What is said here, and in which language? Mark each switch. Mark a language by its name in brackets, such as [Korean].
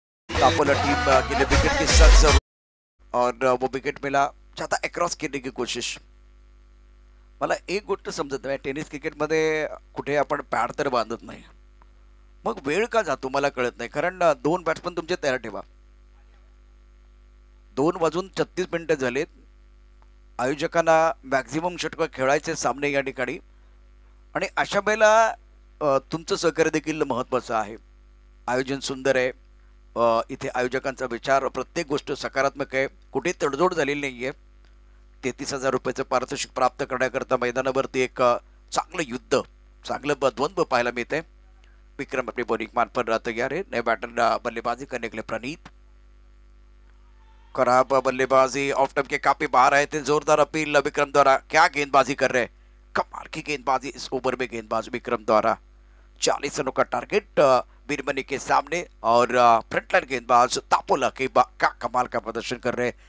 [Hindi] तापोला team के लिए wicket के साथ जरूर, और वो विकेट मिला, चाहता अक्रॉस खेळणे की कोशिश. [Marathi] मला एक गोष्ट समजत नाही, टेनिस क्रिकेटमध्ये कुठे आपण पॅड तर बांधत नाही, मग वेळ का जातो मला कळत नाही. कारण 2 बॅट्समन तुमचे तयार ठेवा. 2 वाजून 36 मिनिटं झालेत. आयोजकांना मॅक्झिमम षटकं खेळायचे सामने या ठिकाणी, आणि अशा वेळेला तुमचं सहकार्य देखील महत्त्वाचं आहे. आयोजन सुंदर आहे. इथे आयोजकांचा विचार, प्रत्येक गोष्ट सकारात्मक आहे, कुठे तडजोड झालेली नाही आहे. 33,000 रुपयाचं पारितोषिक प्राप्त करण्याकरता मैदानावरती एक चांगलं युद्ध, चांगलं द्वंद्व पाहायला मिळते. [Hindi] विक्रम अपनी बॉलिंग मान पर तैयार है. नए बैटर बल्लेबाजी करने के लिए प्रणीत. खराब बल्लेबाजी, ऑफ टर्म के काफी बाहर आए थे. जोरदार अपील विक्रम द्वारा. क्या गेंदबाजी कर रहे हैं, कमाल की गेंदबाजी इस ओवर में, गेंदबाज विक्रम द्वारा. 40 रनों का टारगेट बीरमनी के सामने, और फ्रंटलाइन गेंदबाज तापोला के का कमाल का प्रदर्शन कर रहे हैं.